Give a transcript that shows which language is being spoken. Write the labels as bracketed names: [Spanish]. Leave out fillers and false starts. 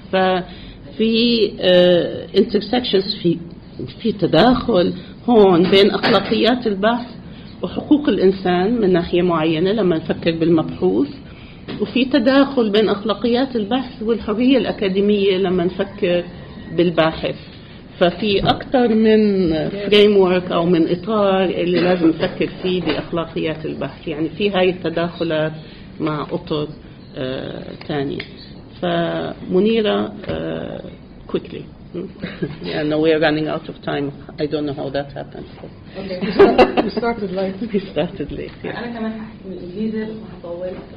[Arabic] ففي intersections، في تداخل هون بين أخلاقيات البحث وحقوق الإنسان من ناحية معينة لما نفكر بالمبحوث، وفي تداخل بين أخلاقيات البحث والحرية الأكاديمية لما نفكر بالباحث. ففي أكثر من فريمورك أو من إطار اللي لازم نفكر فيه بأخلاقيات البحث. يعني في هاي التداخلات مع أطر ثانية. [English] فمنيرة quickly. Yeah, no, we are running out of time. I don't know how that happened. Okay. We started late. We started late. Yeah. [Arabic] أنا كمان هحكي بالإنجليزي وهطول.